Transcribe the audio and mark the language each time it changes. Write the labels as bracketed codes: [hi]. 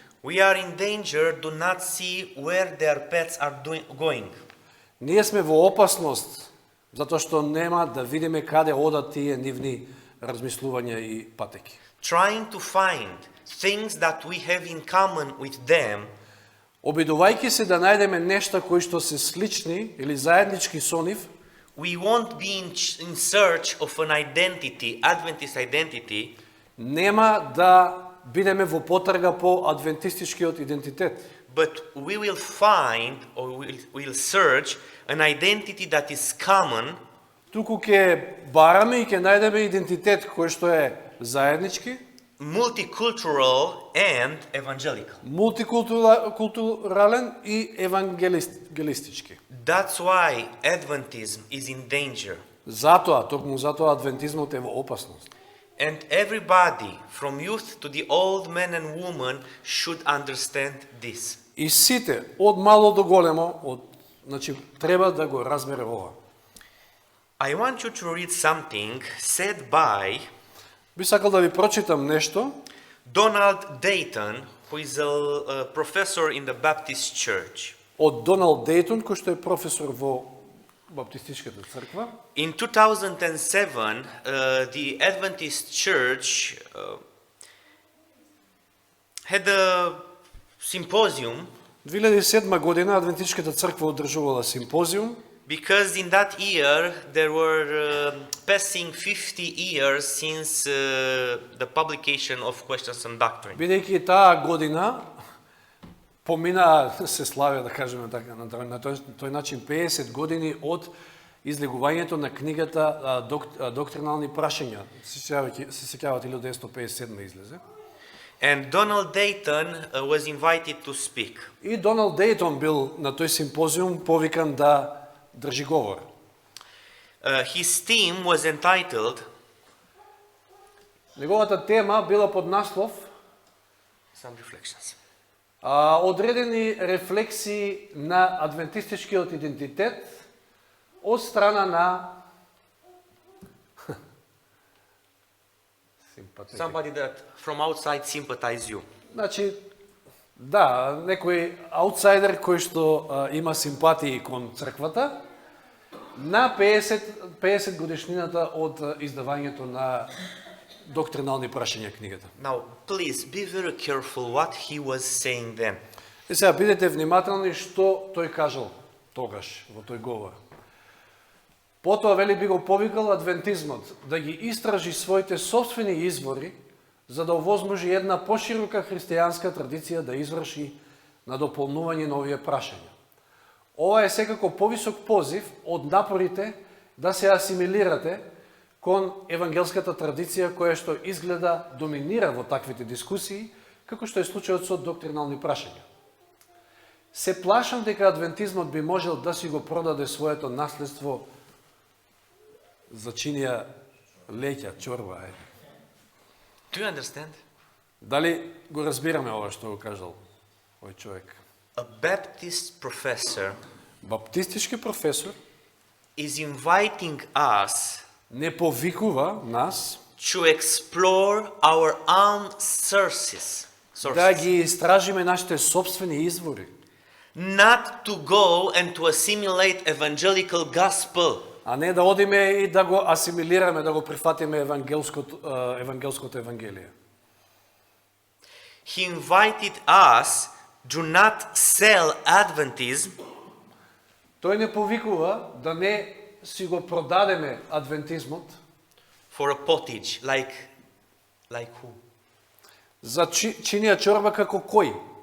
[en] we are in danger to not see where their paths are going. [mk] ние сме во опасност, затоа што нема да видиме каде одат тие нивни размислувања и патеки. [en] Trying to find things that we have in common with them, [mk] Обидувајќи се да најдеме нешта кои што се слични или заеднички со нив, [en] we won't be in search of an identity, Adventist identity, [mk] нема да бидеме во потрага по адвентистичкиот идентитет, [en] but we will find or we'll search an identity that is common, [mk] туку ќе бараме и ќе најдеме идентитет кој што е заеднички, [en] multicultural and evangelical. [mk] Мултикултурален и евангелистички. [en] That's why Adventism is in danger. [mk] Затоа, токму затоа адвентизмот е во опасност. [en] And everybody, from youth to the old men and women, should understand this. [mk] И сите, од мало до големо, значи треба да го разбере ова. [en] I want you to read something said by [mk] Би сакал да ви прочитам нешто [en] Donald Dayton, who is a professor in the Baptist Church. [mk] од Доналд Дейтон, кој што е професор во Баптистичката црква. [en] In 2007, the Adventist Church had a symposium [mk] 2007 година Адвентичката црква одржувала симпозиум, [en] because in that year there were passing 50 years since the publication of Questions and Doctrine. [mk] бидејќи таа година помина, се славя да кажеме така, на тој начин 50 години од излегувањето на книгата Доктринални прашања. Се сеќавате 1957 излезе. [en] And Donald Dayton was invited to speak. [mk] И Доналд Дейтон бил на тој симпозиум повикан да држи говор. [en] His theme was entitled [mk] Неговата тема била под наслов [en] Some Reflections. [mk] Одредени рефлексии на адвентистичкиот идентитет од страна на [en] Somebody that from outside sympathize you. [mk] Значи, да, некој аутсайдер кој што има симпатии кон црквата на 50 годишнината од издавањето на Доктринални прашања книгата. [en] Now, please be very careful what he was saying then. [mk] И сега бидете внимателни што тој кажал тогаш во тој говор. Потоа вели би го повикал адвентизмот да ги истражи своите собствени извори за да овозможи една поширока христијанска традиција да изврши на дополнување на овие прашања. Ова е секако повисок позив од напорите да се асимилирате кон евангелската традиција која што изгледа доминира во таквите дискусии, како што е случајот со доктринални прашања. Се плашам дека адвентизмот би можел да си го продаде своето наследство за чинија леќа, чорба. [en] Do you understand? [mk] Дали го разбираме ова што го кажал овој човек? [en] A Baptist professor [mk] Баптистички професор [en] is inviting us [mk] не повикува нас [en] to explore our own sources, [mk] да ги истражиме нашите собствени извори, [en] not to go and to assimilate evangelical gospel. [mk] а не да одиме и да го асимилираме, да го прифатиме евангелското евангелие. [en] He invited us do not sell Adventism [mk] Тој не повикува да не си го продадеме адвентизмот [en] for a pottage, like who? [mk] за чинија чорба како кој?